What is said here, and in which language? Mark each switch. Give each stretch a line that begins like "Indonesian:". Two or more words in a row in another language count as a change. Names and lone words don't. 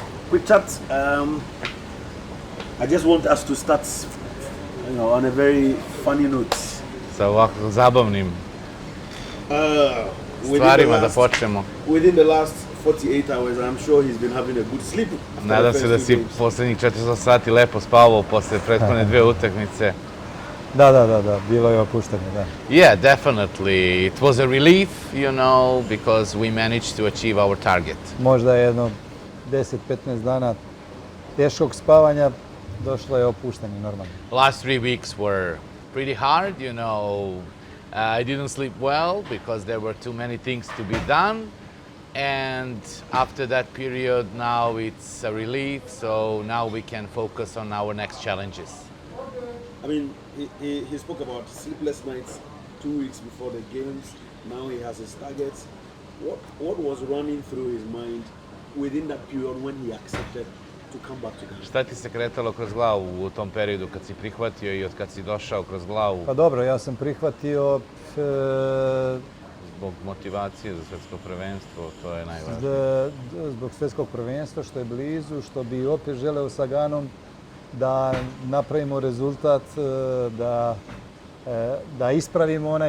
English: quick chat. I just want us to start, on a very funny note.
Serbian: Sa ovako zabavnim stvarima da počnemo.
English: Within the last 48 hours, I'm sure he's been having a good sleep.
Serbian: Nadam se da si posljednjih 400 sati lepo spavao posle prethodne dve utakmice. Da, bilo je opuštanje, da.
English: Yeah, definitely. It was a relief, because we managed to achieve our target.
Serbian: Možda jedno 10-15 dana teškog spavanja, došlo je opuštanje normalno.
English: Last 3 weeks were pretty hard, I didn't sleep well because there were too many things to be done. And after that period, now it's a relief, so now we can focus on our next challenges. I mean, he spoke about sleepless nights 2 weeks before the games. Now he has his targets. What was running through his mind within that period when he accepted to come back to Ghana?
Serbian: Šta ti se kretalo kroz glavu u tom periodu kad si prihvatio i od kad si došao kroz glavu? Pa dobro, ja sam prihvatio zbog motivacije za svjetsko prvenstvo, to je najvažnije. Zbog svjetskog prvenstva, što je blizu, što bi opet želeo sa Ganom da napravimo rezultat, da ispravimo onaj